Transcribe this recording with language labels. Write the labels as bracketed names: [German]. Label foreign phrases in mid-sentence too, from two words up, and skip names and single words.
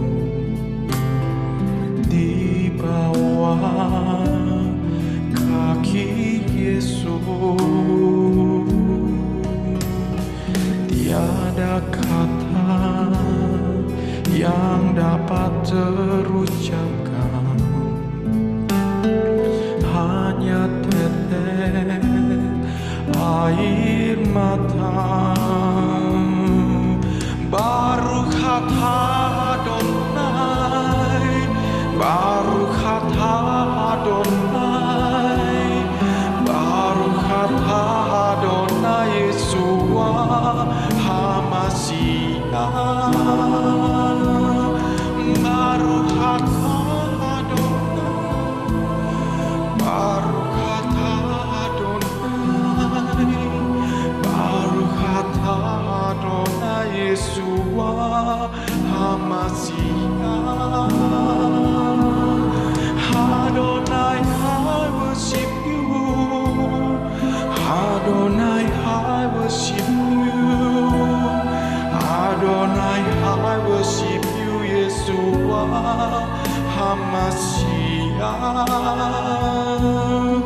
[Indonesian] di bawah kaki Yesus, tiada kata yang dapat terucapkan, hanya tetes air mata. [Hebrew] ברוך אתה אדוני ברוך אתה אדוני ברוך אתה אדוני ישוע המשיח. ברוך אתה אדוני ברוך אתה אדוני ברוך אתה אדוני ישוע המשיח. Adonai, [English] I worship you. Adonai, I worship you. Adonai, I worship you, Yeshua HaMashiach.